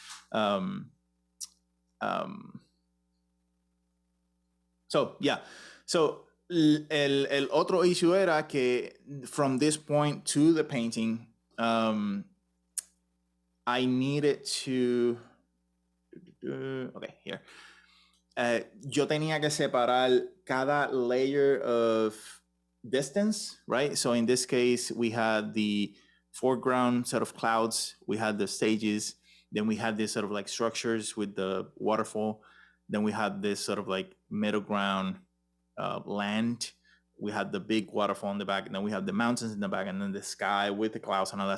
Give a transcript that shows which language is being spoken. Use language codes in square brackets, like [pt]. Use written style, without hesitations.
[en] But so yeah, so [es] el otro issue era que [en] from this point to the painting, I needed to okay, here. [es] Yo tenía que separar cada layer [en] of distance, right? So in this case, we had the foreground set of clouds, we had the stages, then we had this sort of like structures with the waterfall, then we had this sort of like middle ground land, we had the big waterfall in the back, and then we had the mountains in the back, and then the sky with the clouds and all that.